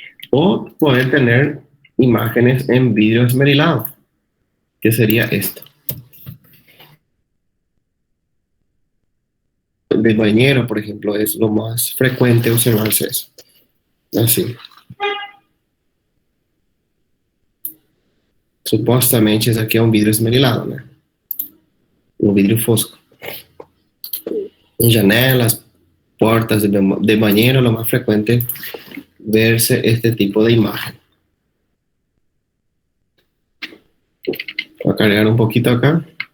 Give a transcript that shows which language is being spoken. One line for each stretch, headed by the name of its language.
Spanish: O poder tener imágenes en vidrio esmerilado, que sería esto. De bañero, por ejemplo, es lo más frecuente observarse eso. Así.
Portuguese: Supostamente esse aqui é um vidro esmerilado, né? Um vidro fosco.
Spanish: En janelas, puertas de bañero, lo más frecuente verse este tipo de imagen. Voy a cargar un poquito acá.